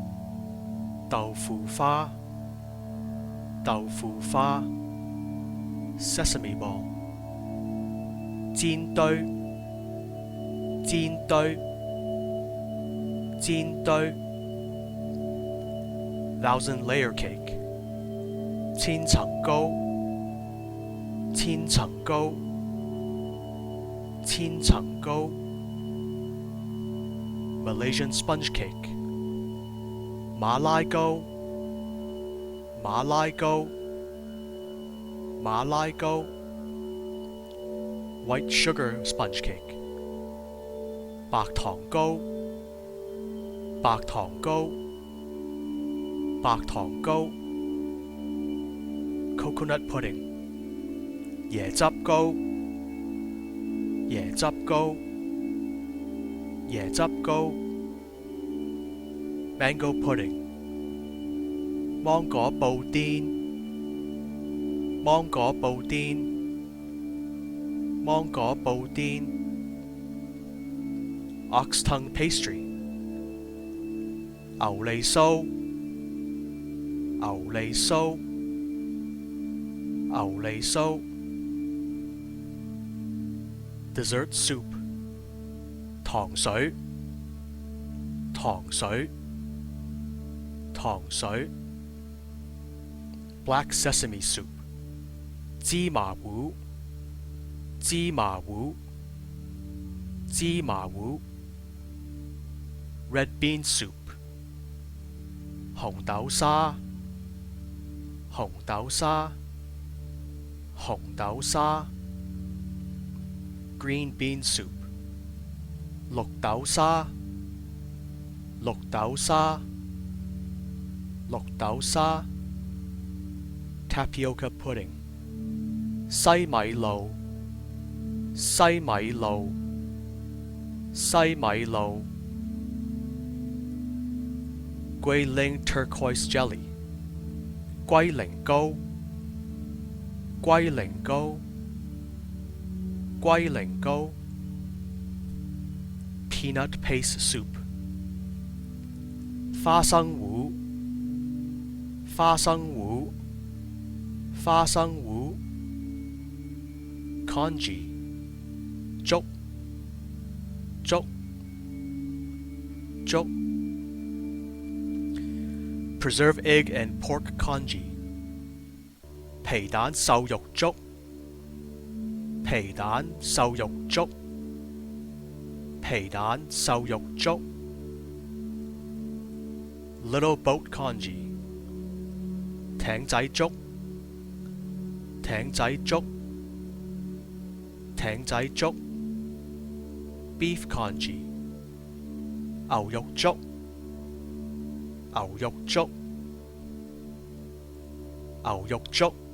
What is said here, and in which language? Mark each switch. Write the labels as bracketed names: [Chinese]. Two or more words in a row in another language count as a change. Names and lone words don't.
[Cantonese] 豆腐花豆腐花 [English] Sesame ball [Cantonese] 煎堆煎堆煎堆 [English] Thousand layer cake [Cantonese] 千層糕千層糕千層糕 [English] Malaysian sponge cake [Cantonese] 馬拉糕馬拉糕馬拉糕 [English] White sugar sponge cake [Cantonese] 白糖糕白糖糕白糖糕 [English] Coconut pudding [Cantonese] 椰汁糕椰汁糕椰汁糕 [English] Mango pudding [Cantonese] 芒果布甸芒果布甸芒果布甸 [English] Ox tongue pastry [Cantonese] 牛脷酥牛脷酥牛脷酥 [English] Dessert soup [Cantonese] 糖水糖水糖水 [English] Black sesame soup [Cantonese] 芝麻糊芝麻糊芝麻糊 [English] Red bean soup [Cantonese] 紅豆沙紅豆沙紅豆沙 [English] Green bean soup [Cantonese] 綠豆沙綠豆沙綠豆沙 [English] Tapioca pudding [Cantonese] 西米露西米露西米露 [English] Guilin turquoise jelly [Cantonese] 龜苓膏龜苓膏龜苓膏 [English] Peanut paste soup [Cantonese] 花生糊花生糊花生糊 Congee 粥粥粥 [English] Preserved egg and pork congee [Cantonese] 皮蛋瘦肉粥皮蛋瘦肉粥皮蛋瘦肉粥 [English] Little boat congee [Cantonese] 艇仔粥艇仔粥艇仔粥 [English] Beef congee [Cantonese] 牛肉粥牛肉粥牛肉粥